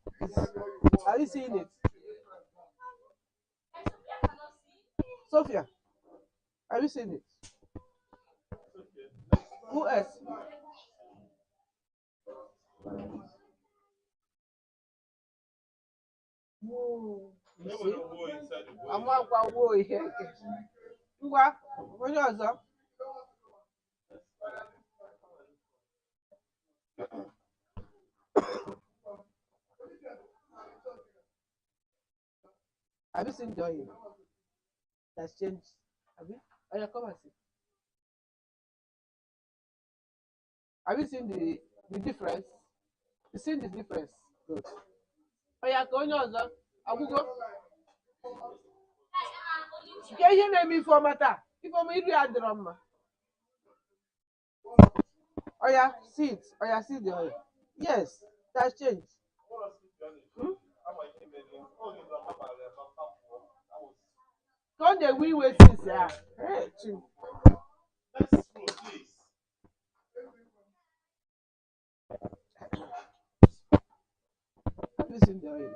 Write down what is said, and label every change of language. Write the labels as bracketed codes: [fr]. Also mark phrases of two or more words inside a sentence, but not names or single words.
[en] Are you seeing it? Sophia, have you seen it? Who else? Whoa. You see? I'm not going to worry here. [ig] Ngwa, onye ọzọ. [en] Have you seen the oil? That's changed. Have you? Oh, yeah, come and see. Have you seen the difference? You seen the difference? Good. Oh, yeah, [ig] ka onye ọzọ. Agwụgo. Ke ihe na-eme Ifeọma taa? Ifeọma iri adịrọ mma. [en] Oh, yeah, see it. Oh, yeah, see the oil. Yes, that's changed. Hmm? Come the we wait since yeah. Hey, chill. Have you seen the oil?